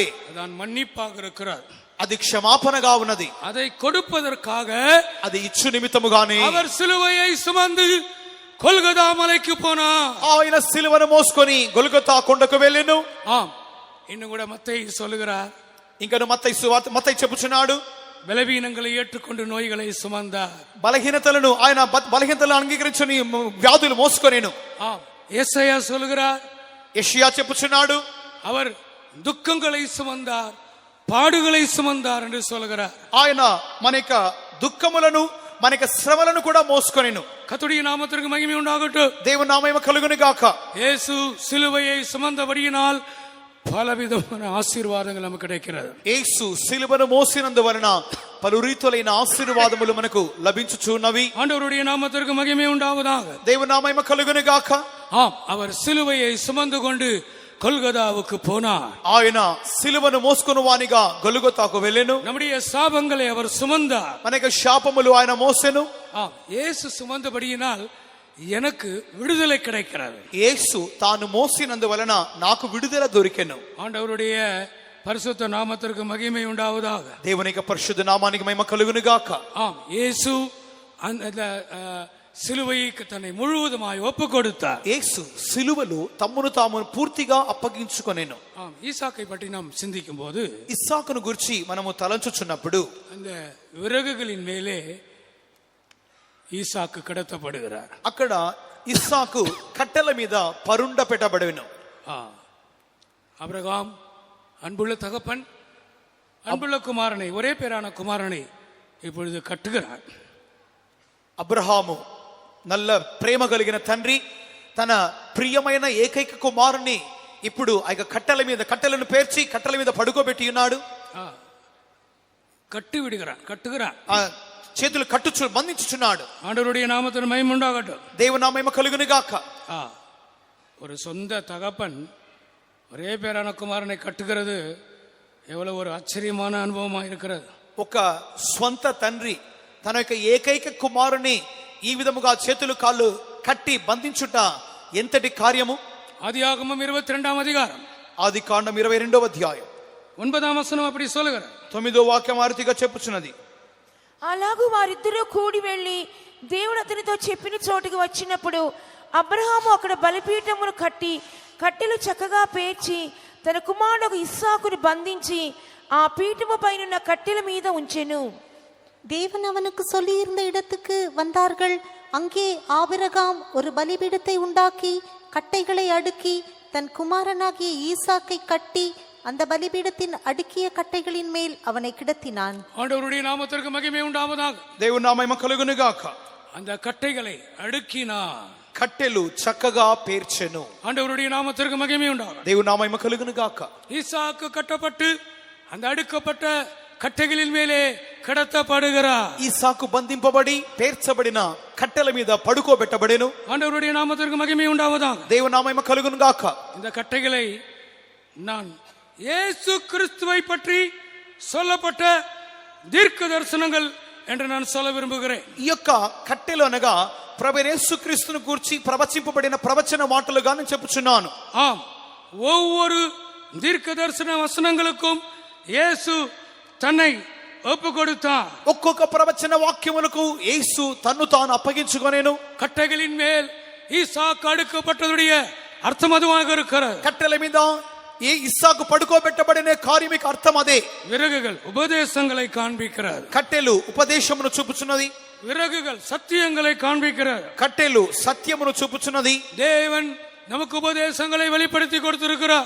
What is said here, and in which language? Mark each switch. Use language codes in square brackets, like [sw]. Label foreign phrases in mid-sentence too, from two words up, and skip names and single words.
[ta] அதான் மன்னிப்பாக இருக்கிறார். [te] అది క్షమాపణగా ఉన్నది. [ta] அதை கொடுப்பதற்காக [te] అది ఇచ్చు నిమిత్తముగానే [ta] அவர் சிலுவையை சுமந்து கொல்கதா மலைக்கு போனார். [te] ఆయన సిలువను మోసుకొని గొల్గొతా కొండకు వెళ్ళెను. [ta] ஆம், இன்னும் கூட மத்தேயு சொல்லுகிறார், [te] ఇంకను మత్తయి చెప్పుచున్నాడు, [ta] பலவீனங்களை ஏற்றுக்கொண்டு நோய்களை சுமந்தார். [te] బలహీనతలను ఆయన బలహీనతలను అంగీకరించని వ్యాధులు మోసుకొనేను. [ta] ஆம், யெசாயா சொல்லுகிறார், [te] యెషయా చెప్పుచున్నాడు, [ta] அவர் துக்கங்களை சுமந்தார், பாடுகளை சுமந்தார் என்று சொல்கிறார். [te] ఆయన మన యొక్క దుఃఖములను మన యొక్క శ్రమలను కూడా మోసుకొనెను. [ta] கர்த்தருடைய நாமத்திற்கு மகிமை உண்டாகட்டும். [te] దేవుని నామము కలుగును గాక. [ta] இயேசு சிலுவையை சுமந்தபடியினால் பலவிதமான ఆశీర్వాదங்கள் நமக்கு கிடைக்கிறது. [te] యేసు సిలువను మోసినందువలన పలు రీతులైన ఆశీర్వాదములు మనకు లభించుచున్నవి. [ta] ஆண்டவருடைய நாமத்திற்கு மகிமை உண்டாவதாக. [te] దేవుని నామము కలుగును గాక. [ta] ஆம், அவர் சிலுவையை சுமந்து கொண்டு கொல்கதாவுக்கு போனார். [te] ఆయన సిలువను మోసుకుని వానిగా గొల్గొతాకు వెళ్ళెను. [ta] நம்முடைய சாபங்களை அவர் சுமந்தார். [te] మన యొక్క శాపములు ఆయన మోసెను. [ta] ஆம், இயேசு சுமந்தபடியினால் எனக்கு விடுதலை கிடைக்கிறது. [te] యేసు తాను మోసినందువలన నాకు విడుదల దొరికెను. [ta] ஆண்டவருடைய பரிசுத்த நாமத்திற்கு மகிமை உண்டாவதாக. [te] దేవుని యొక్క పరిశుద్ధ నామానికి మహిమ కలుగును గాక. [ta] ஆம், இயேசு அந்த சிலுவைக்கு தன்னை முழுவதுமாய் ஒப்பு கொடுத்தார். [te] యేసు సిలువలో తమ్మును తాము పూర్తిగా అప్పగించుకొనెను. [ta] ஆம், ஈசாக்கை பற்றி நாம் சிந்திக்கும் போது [te] ఇస్సాకును గురించి మనము తలంచుచున్నప్పుడు [ta] அந்த விறகுகளின் மேலே ஈசாக்கு கிடத்தப்படுகிறார். [te] అక్కడ ఇస్సాకు కట్టెల మీద పరుండ పెట్టబడెను. [ta] ஆபிரகாம் அன்புள்ள தகப்பன் அன்புள்ள குமாரனை, ஒரே பேரான குமாரனை இப்பொழுது கட்டுகிறார். [te] అబ్రహాము నల్ల ప్రేమ కలిగిన తండ్రి తన ప్రియమైన ఏకైక కుమారుని ఇప్పుడు ఆ కట్టెలను పేర్చి కట్టెల మీద పడుకోబెట్టి ఉన్నాడు. [ta] கட்டி விடுகிறான், கட்டுகிறான். [te] చేతులు బంధించుచున్నాడు. [ta] ஆண்டவருடைய நாமத்திற்கு மகிமை உண்டாகட்டும். [te] దేవుని నామము కలుగును గాక. [ta] ஒரு சொந்த தகப்பன் ஒரே பேரான குமாரனை கட்டுகிறது எவ்வளவு ஒரு ஆச்சரியமான அனுபவமா இருக்கிறது. [te] ఒక స్వంత తండ్రి తన యొక్క ఏకైక కుమారుని ఈ విధముగా చేతులు కాళ్ళు కట్టి బంధించుట ఎంతటి కార్యము. [ta] ஆதியாகமம் 22ஆம் அதிகாரம், [te] ఆదికాండం 22వ అధ్యాయం [ta] 9ஆம் வசனம் அப்படி சொல்லுகிறார். [te] 9వ వాక్యం ఆరితిగా చెప్పుచున్నది. అలాగూ వారిద్దరూ కూడి వెళ్లి దేవుడు అతనితో చెప్పిన చోటుకు వచ్చినప్పుడు అబ్రహాము అక్కడ బలిపీఠమును కట్టి కట్టెలు చక్కగా పేర్చి తన కుమారుడు ఇస్సాకును బంధించి ఆ పీఠము పైన కట్టెల మీద ఉంచెను. [ta] தேவன் அவனுக்கு சொல்லியிருந்த இடத்துக்கு வந்தார்கள். அங்கே ஆபிரகாம் ஒரு பலிபீடத்தை உண்டாக்கி கட்டைகளை அடுக்கி தன் குமாரனாகிய ஈசாக்கை கட்டி அந்த பலிபீடத்தின் அடுக்கிய கட்டைகளின் மேல் அவனை கிடத்தினான். ஆண்டவருடைய நாமத்திற்கு மகிமை உண்டாவதாக. [te] దేవుని నామము కలుగును గాక. [ta] அந்த கட்டைகளை அடுக்கினார். [te] కట్టెలు చక్కగా పేర్చెను. [ta] ஆண்டவருடைய நாமத்திற்கு மகிமை உண்டாவதாக. [te] దేవుని నామము కలుగును గాక. [ta] ஈசாக்கு கட்டப்பட்டு அந்த அடுக்கப்பட்ட కట్టెகளின் மேலே கிடத்தப்படுகிறார். [te] ఈసాకు బంధింపబడి పేర్చబడిన కట్టెల మీద పడుకోబెట్టబడెను. [ta] ஆண்டவருடைய நாமத்திற்கு மகிமை உண்டாவதாக. [te] దేవుని నామము కలుగును గాక. [ta] இந்த கட்டைகளை நான் இயேசு கிறிஸ்துவை பற்றி சொல்லப்பட்ட தீர்க்க தரிசனங்கள் என்று நான் சொல்ல விரும்புகிறேன். [te] ఈ యొక్క కట్టెలు అనగా ప్రభు యేసుక్రీస్తును గురించి ప్రవచింపబడిన ప్రవచన మాటలుగా నేను చెప్పుచున్నాను. [ta] ஆம், ஒவ்வொரு தீர்க்க தரிசன வசனங்களுக்கும் இயேசு தன்னை ஒப்பு கொடுத்தார். [te] ఒక్కొక్క ప్రవచన వాక్యములకు యేసు తన్ను తాను అప్పగించుకొనెను. [ta] கட்டைகளின் மேல் ஈசாக்கு அடுக்கப்பட்டதுடைய அர்த்தம் அதுவாக இருக்கிறது. [te] కట్టెల మీద ఇస్సాకు పడుకోబెట్టబడిన కార్యమిక అర్థం అదే. [ta] விறகுகள் உபதேசங்களை காண்பிக்கிறது. [te] కట్టెలు ఉపదేశమును చూపుచున్నది. [ta] விறகுகள் சத்தியங்களை காண்பிக்கிறது. [te] కట్టెలు సత్యమును చూపుచున్నది. [ta] தேவன் நமக்கு உபதேசங்களை வெளிப்படுத்தி கொடுத்திருக்கிறார்.